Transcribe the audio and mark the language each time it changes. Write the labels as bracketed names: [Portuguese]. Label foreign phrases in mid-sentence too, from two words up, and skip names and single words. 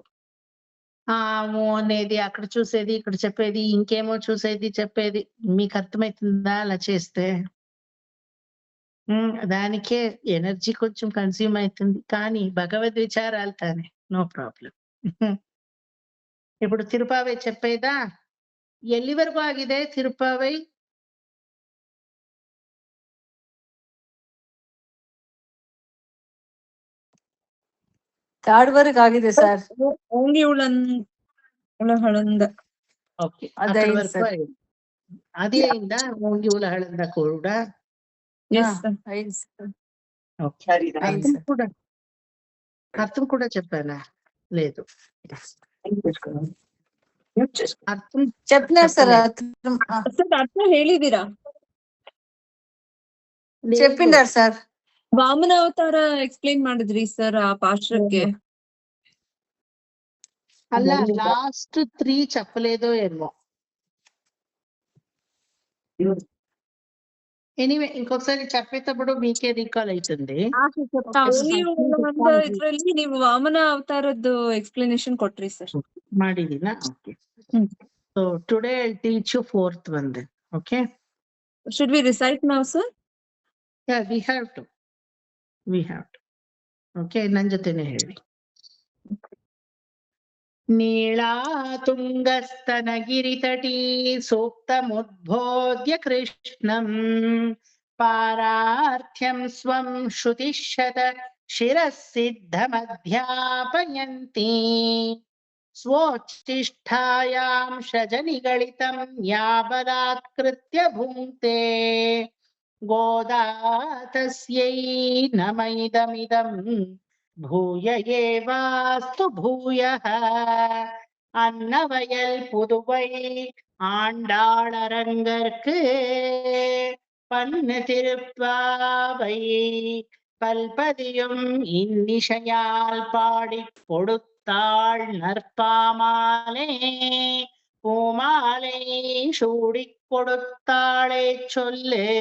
[Telugu] అనేది అక్కడ చూసేది, ఇక్కడ చెప్పేది, ఇంకేమో చూసేది చెప్పేది. మీకు అర్థమవుతుందా అలా చేస్తే? దానికే ఎనర్జీ కొంచెం కన్స్యూమ్ అవుతుంది. కానీ భగవద్ విచారాలు తానే, [English] no problem. [Telugu] ఇప్పుడు తిరుపావై చెప్పేదా? [Kannada] ಎಲ್ಲಿವರೆಗೂ ಆಗಿದೆ ತಿರುಪಾವೈ? [Telugu] థర్డ్ వరకు ఆಗಿದೆ సార్. ఓన్లీ ఉలహళంద. ఓకే, అక్కడి వరకు అయింది. అది అయిందా? ఓన్లీ ఉలహళంద కూడా అర్థం కూడా చెప్పానా? లేదు, అర్థం చెప్పినారు సార్. [Kannada] ಅರ್ಥ ಹೇಳಿದೀರಾ? [Telugu] చెప్పిండారు సార్. [Kannada] ವಾಮನ ಅವತಾರ ಎಕ್ಸ್ಪ್ಲೇನ್ ಮಾಡಿದ್ರಿ ಸರ್ ಆ ಪಾಶ್ರಕ್ಕೆ. [Telugu] అలా లాస్ట్ 3 చెప్పలేదో ఏమో. ఎనీవే ఇంకొకసారి చెప్పేటప్పుడు మీకే రీకాల్ అవుతుంది. [Kannada] చెప్ತಾ ಒಂದು ಇದ್ರಲ್ಲಿ ನೀವು ವಾಮನ ಅವತಾರದ್ದು ಎಕ್ಸ್ಪ್ಲನೇಷನ್ ಕೊಟ್ರಿ ಸರ್. ಮಾಡಿದೀನಾ? ಓಕೆ. ಹ್ಮ್. [English] so today I teach you 4th one then. Okay? Should we recite now, sir? Yeah, we have to. [Kannada] Okay, ನನ್ ಜೊತೆನೆ ಹೇಳಿ. [Sanskrit] ನೀಳಾತುಂಗಸ್ತನಗಿರಿತಟೀ ಸೂಕ್ತಮುದ್ಬೋಧ್ಯ ಕೃಷ್ಣಂ ಪಾರಾರ್ಥ್ಯಂ ಸ್ವಂ ಶ್ರುತಿಶತ ಶಿರಸ್ಸಿದ್ಧಮಧ್ಯಾಪಯಂತಿ ಸ್ವೋಚ್ಛಿಷ್ಟಾಯಾಂ ಷಜನಿಗಳಿತಂ ಯಾ ಬಲಾತ್ಕೃತ್ಯ ಭುಂಕ್ತೆ ಗೋದಾ ತಸ್ಯೈ ನಮೈದಮಿದಂ ಭೂಯ ಏವಾಸ್ತು ಭೂಯಃ [Tamil] அன்னவயல் புதுவை ஆண்டாளரங்கற்கு பன்னு திருப்பாவை பல்பதியும் இன்னிசையால் பாடிக் கொடுத்தாள் நற்பாமாலே பூமாலை சூடிக் கொடுத்தாளே சொல்லு